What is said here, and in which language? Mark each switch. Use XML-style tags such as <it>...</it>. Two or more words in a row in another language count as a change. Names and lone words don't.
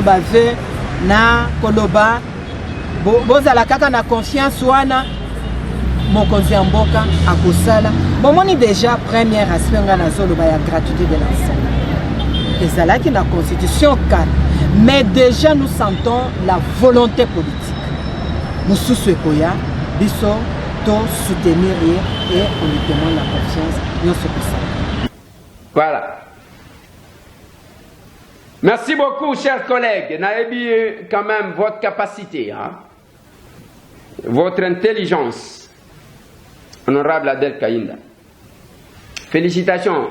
<ln>baveu na koloba bozala kaka na confiance wana mokonzi ya mboka akosala bomoni déjà</ln> <fr>premier aspect</fr> <ln>nga nazoloba ya</ln> <fr>gratuité de l'enseignement</fr> <ln>ezalaki na constitution 4</ln> <fr>mais déjà nous sentons la volonté politique</fr> <ln>mosusu ekoya biso to soutenir</ln> <fr>et on lui demande la confiance</fr> <ln>nyonso kosala.</ln> <fr>Voilà. Merci beaucoup, chers collègues. Naebi quand même votre capacité, hein? Votre intelligence. Honorable Adel Kainda. Félicitations.</fr>